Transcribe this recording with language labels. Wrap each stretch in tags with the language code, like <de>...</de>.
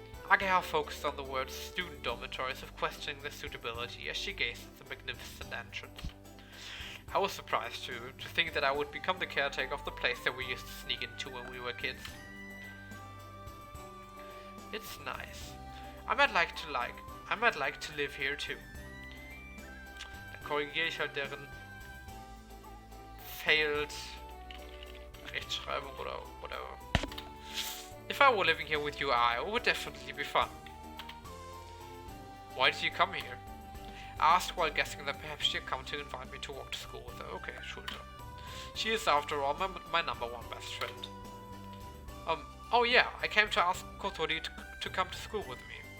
<en>Ageha focused on the word student dormitory as if questioning their suitability as she gazed at the magnificent entrance. I was surprised too, to think that I would become the caretaker of the place that we used to sneak into when we were kids. It's nice. I might like to live here too.</en> <de>Dann korrigiere ich halt deren failed Rechtschreibung oder whatever.</de> <en>If I were living here with you, it would definitely be fun. Why did you come here? I asked while guessing that perhaps she'd come to invite me to walk to school with her. Okay, sure. She is, after all, my number one best friend. Oh yeah, I came to ask Kotori to come to school with me.</en>